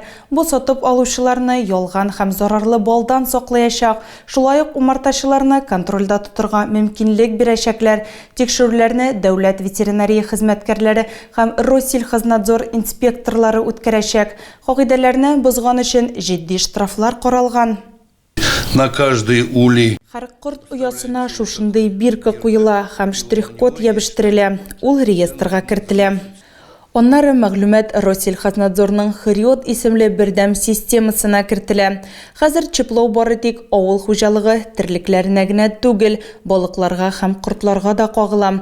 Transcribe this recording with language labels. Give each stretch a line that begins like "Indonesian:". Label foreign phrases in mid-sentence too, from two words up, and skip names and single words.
Tatar: Бу сатып алучыларны ялган һәм зарарлы балдан саклаячак. Шулай ук умартачыларны контрольдә тотырга мөмкинлек бирәчәкләр. Тикшерүләрне дәүләт ветеринария хезмәткәрләре һәм Россельхознадзор инспекторлары үткәрәчәк. Кагыйдәләрне бозган өчен җитди штрафлар каралган.
Russian: На каждый улей.
Tatar: Һәр корт оясына шушындый бирка куела һәм штрих-код ябыштырыла. Ул реестрга кертелә. Оннары мәгълүмат Россельхознадзорның Хриот исемле бердәм системасына кертелә. Хәзер чиплау бары тик авыл хуҗалыгы терлекләренә генә түгел, балыкларга һәм кортларга да кагыла.